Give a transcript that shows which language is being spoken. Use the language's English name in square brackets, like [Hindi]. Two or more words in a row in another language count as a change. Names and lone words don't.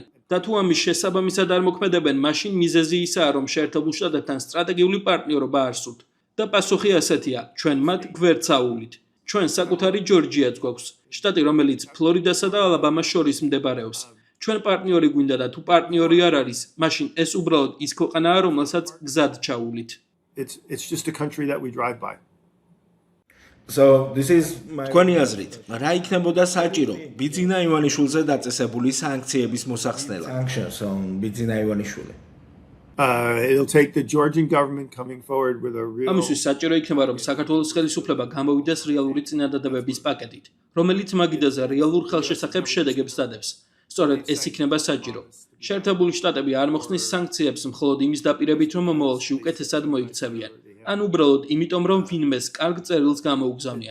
[Georgian] და თუ ამის შესაბამისად არ მოქმედებენ, მაშინ მიზეზი ისაა, რომ შეერთებულ შტატებთან სტრატეგიული პარტნიორობა არ სურთ. და პასუხი ასეთია: ჩვენ მათ გვერდსაუვლით. ჩვენ საკუთარი ჯორჯიაც გვაქვს, შტატი, რომელიც ფლორიდასა და ალაბამას შორის მდებარეობს. ჩვენ პარტნიორი გვინდა და თუ პარტნიორი არ არის, მაშინ ეს უბრალოდ ის ქვეყანაა, რომელსაც გზად ჩაუვლით. [English] It's just a country that we drive by. So this is my [Georgian] თქვენი აზრით, რა იქნებოდა საჭირო ბიძინა ივანიშვილზე დაწესებული სანქციების მოსახსნელად? [English] sanctions on Bidzina Ivanishvili. It'll take the Georgian government coming forward with a real. [Georgian] ამისთვის საჭირო იქნება, რომ საქართველოს ხელისუფლება გამოვიდეს რეალური წინადადებების პაკეტით, რომელიც მაგიდაზე რეალურ ხელშესახებ შედეგებს დადებს. სწორედ ეს იქნება საჭირო. შეერთებული შტატები არ მოხსნის სანქციებს მხოლოდ იმის დაპირებით, რომ მომავალში უკეთესად მოიქცევიან. ან უბრალოდ იმიტომ, რომ ვინმეს კარგ წერილს გამოუგზავნიან.